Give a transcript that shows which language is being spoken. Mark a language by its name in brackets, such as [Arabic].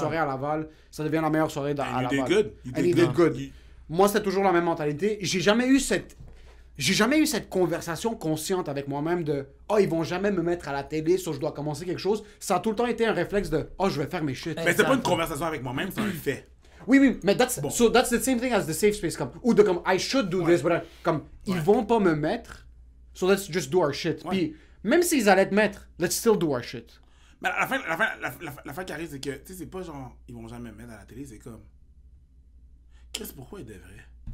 [French] soirée à Laval, ça devient la meilleure soirée à [English] And you [French] Laval. [English] did good. And he did good. [French] Moi, c'était toujours la même mentalité. J'ai jamais eu cette conversation consciente avec moi-même de « Oh, ils vont jamais me mettre à la télé, so je dois commencer quelque chose. » Ça a tout le temps été un réflexe de « Oh, je vais faire mes shit. » Mais c'est pas une conversation avec moi-même, c'est un fait. Oui, mais [English] that's the same thing as the safe space. [French] Comme, ou de comme « [English] I should do this, but [French] comme ils vont pas me mettre, [English] so let's just do our shit. [French] » Puis même s'ils allaient te mettre, [English] let's still do our shit. [French] Mais la fin qui arrive, c'est que, tu sais, c'est pas genre, ils vont jamais me mettre à la télé, c'est comme. Chris, pourquoi ils devraient?